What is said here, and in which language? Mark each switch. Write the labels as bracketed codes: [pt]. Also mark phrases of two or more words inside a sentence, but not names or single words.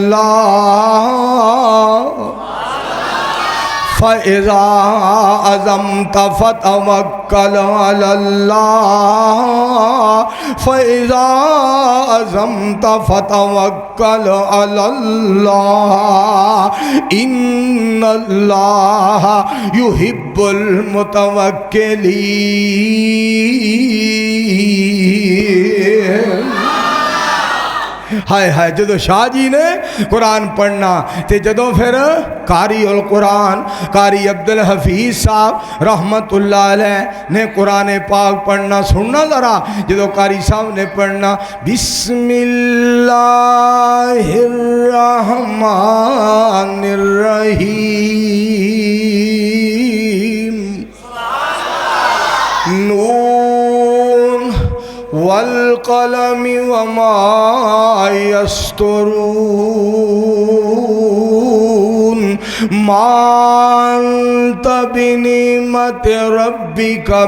[ar] اللَّهِ فَإِذَا عَزَمْتَ فَتَوَكَّلْ عَلَى اللَّهِ فَإِذَا عَزَمْتَ فَتَوَكَّلْ عَلَى اللَّهِ إِنَّ اللَّهَ يُحِبُّ [pa] الْمُتَوَكِّلِينَ ہائے ہائے جدو شاہ جی نے قرآن پڑھنا تے جدو پھر قاری القرآن قاری عبدالحفیظ صاحب رحمت اللہ علیہ نے قرآن پاک پڑھنا سننا ذرا جدو قاری صاحب نے پڑھنا [ar] بسم اللہ الرحمن الرحیم نون والقلم وما يسطرون ما أنت بنعمة ربك